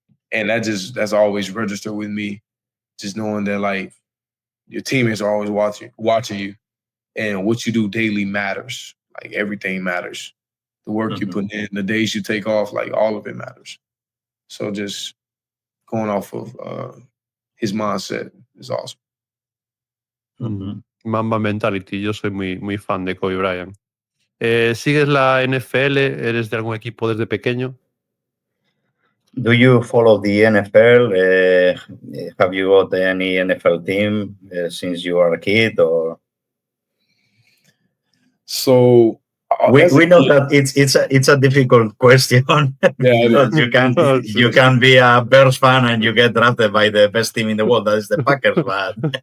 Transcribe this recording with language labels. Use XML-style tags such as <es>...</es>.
<en>And that's always registered with me, just knowing that like your teammates are always watching you, and what you do daily matters. Like everything matters. The work you put in, the days you take off, like all of it matters. So just going off of his mindset is awesome. Mamba mentality.</en> <es>Yo soy muy fan de Kobe Bryant. ¿Sigues la NFL? ¿Eres de algún equipo desde pequeño?</es> <en>Do you follow the NFL? Have you got any NFL team since you were a kid? Or so we know that it's a difficult question. Yeah, you can be a Bears fan and you get drafted by the best team in the world. That is the Packers, but</en>